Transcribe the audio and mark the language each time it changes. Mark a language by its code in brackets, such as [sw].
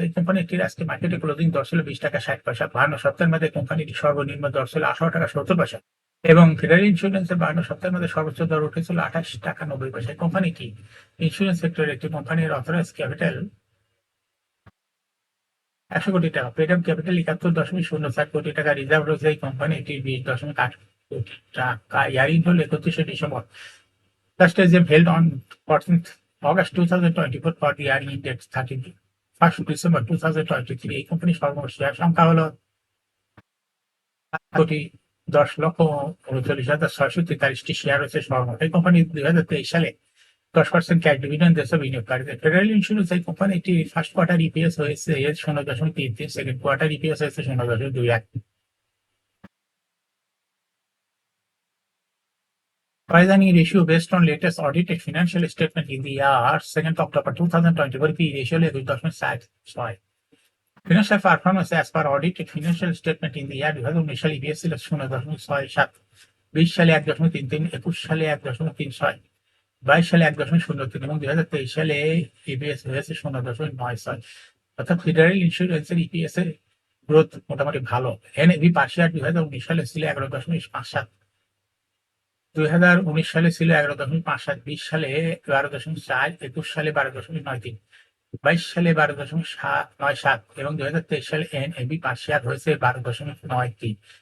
[bn] এই কোম্পানিটির আজকে মার্কেটে ক্লোজিং দর ছিল 20 টাকা 60 পয়সা। 52 সপ্তাহের মধ্যে কোম্পানিটি সর্বনিম্ন দর ছিল 18 টাকা 70 পয়সা এবং ফেডারেল ইন্স্যুরেন্সের 52 সপ্তাহের মধ্যে সর্বোচ্চ দর উঠেছিল 28 টাকা 90 পয়সা। কোম্পানিটি ইন্স্যুরেন্স সেক্টরের একটি কোম্পানির অথরাইজ ক্যাপিটাল 100 কোটি টাকা, পেড আপ ক্যাপিটাল 71.04 কোটি টাকা, রিজার্ভ রয়েছে এই কোম্পানিটির 20.8 কোটি টাকা। ইয়ারিং হল 31শে December. [en] Last exam held on 14th August 2024 for the year ended 31st December 2023. [bn] এই কোম্পানির সর্বমোট শেয়ার সংখ্যা হলো 7,10,39,643টি শেয়ার রয়েছে সর্বমোট। এই কোম্পানি 2023 সালে 10% ক্যাশ ডিভিডেন্ড দেশে বিনিয়োগকারীদের। ফেডারেল ইন্স্যুরেন্স এই কোম্পানিটি ফার্স্ট কোয়ার্টার ইপিএস হয়েছে 0.33, সেকেন্ড কোয়ার্টার ইপিএস হয়েছে 0.21। [en] Pricing ratio based on latest audited financial statement in the year 2nd October 2024 P ratio হলো 2.76। Financial performance as per audited financial statement in the year 2019 [bn] সালে EPS ছিল 0.67, 20 সালে 1.33, 21 সালে 1.36, 22 সালে 1.03 এবং 2023 সালে EPS হয়েছে 0.96। অর্থাৎ ফেডারেল ইন্স্যুরেন্সের ইপিএস এর গ্রোথ মোটামুটি ভালো। NAV পার শেয়ার 2019 সালে ছিল 11.57, 2019 সালে ছিল 11.57, 20 সালে 12.4, 21 সালে 12.93, 22 সালে 12.97 এবং 2023 সালে NAV পার শেয়ার হয়েছে 12.93।